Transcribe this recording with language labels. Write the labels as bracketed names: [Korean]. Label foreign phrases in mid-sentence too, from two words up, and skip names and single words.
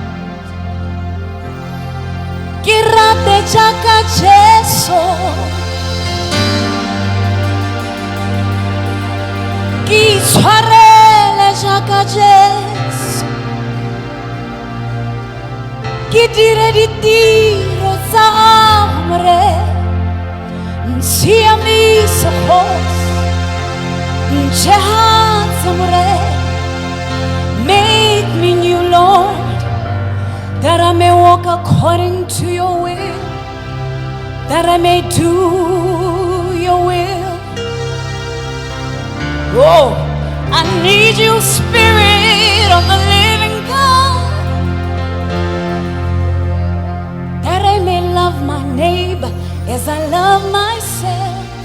[Tswana] Ke rate jaaka Jesu, ke itshwarele jaaka Jesu. ke dire ditiro tsa Amore, Ntshiamise Kgosi, Ntshehatsa More. [English] Make me new, Lord, that I may walk according to your will, that I may do your will. Oh, I need you, Spirit of the living God, that I may love my neighbor as I love myself,